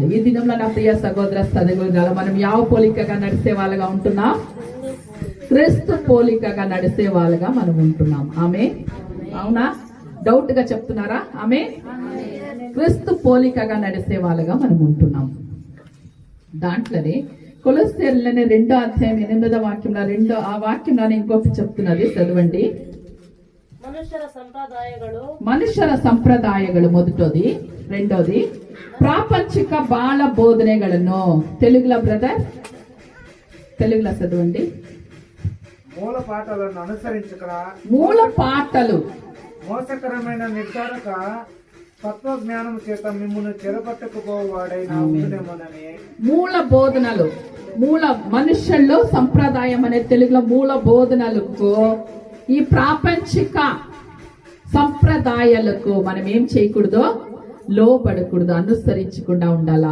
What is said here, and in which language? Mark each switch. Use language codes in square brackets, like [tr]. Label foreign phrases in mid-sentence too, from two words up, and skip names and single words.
[te] ఈ దినంలో నా ప్రియ సహోదర సహోదరులారా, మనం ಯಾವ పోలికగా నడిసే వాళ్ళగా ఉంటున్నాం, క్రీస్తు పోలికగా నడిసే వాళ్ళగా మనం ఉంటున్నాం. ఆమె అవునా, డౌట్ గా చెప్తున్నారా? ఆమె క్రీస్తు పోలికగా నడిసే వాళ్ళగా మనం ఉంటున్నాం. దాంట్లోనే కొలొస్సీయులనే 2వ అధ్యాయం 8వ వాక్యంలో ఆ వాక్యంలోనే ఇంకొకటి చెప్తున్నది, చదవండి. [kn] ಮನುಷ್ಯರ ಸಂಪ್ರದಾಯಗಳು ಮೊದಟೋದಿ. రెండోది ಪ್ರಾಪಂಚಿಕ ಬಾಳ ಬೋಧನೆಗಳನ್ನು. [te] తెలుగులో బ్రదర్, తెలుగులో చదవండి. మూల పాటలను అనుసరించక మూల పాటలు మోసకరమైన నిర్ధారక తత్వజ్ఞానం చేత మిమ్మల్ని చెరపట్టుకుపోవాడైనా ఉండునేమోనని. మూల బోధనలు, మూల మనుషుల్లో సంప్రదాయం అనే తెలుగులో మూల బోధనలకు ఈ ప్రాపంచిక సంప్రదాయాలకు మనం ఏం చేయకూడదు, లోబడకూడదు, అనుసరించకుండా ఉండాలా.